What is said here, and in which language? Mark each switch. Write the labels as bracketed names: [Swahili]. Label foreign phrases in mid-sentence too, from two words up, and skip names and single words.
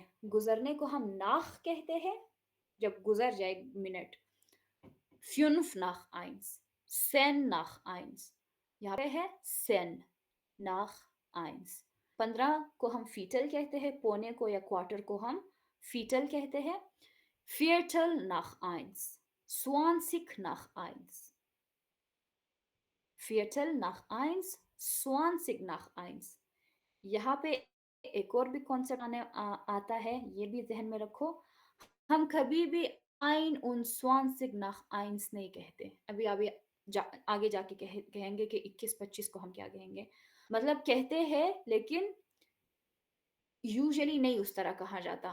[Hindi] गुजरने को हम nach कहते हैं जब गुजर जाए मिनट। [German] 5 nach 1, 10 nach 1, [Hindi] यहाँ पे है 10 nach 1। 15 को हम फीटल कहते हैं, पौने को या क्वार्टर को हम फीटल कहते हैं। [German] Viertel nach 1, 20 nach 1, Viertel nach 1, 20 nach 1। [Hindi] यहाँ पे एक और भी कॉन्सेप्ट आता है, ये भी ध्यान में रखो। हम कभी भी 21 nach 1 नहीं कहते। अभी आगे जाके कहेंगे कि 21-25 को हम क्या कहेंगे। मतलब कहते हैं लेकिन यूजुअली नहीं उस तरह कहा जाता।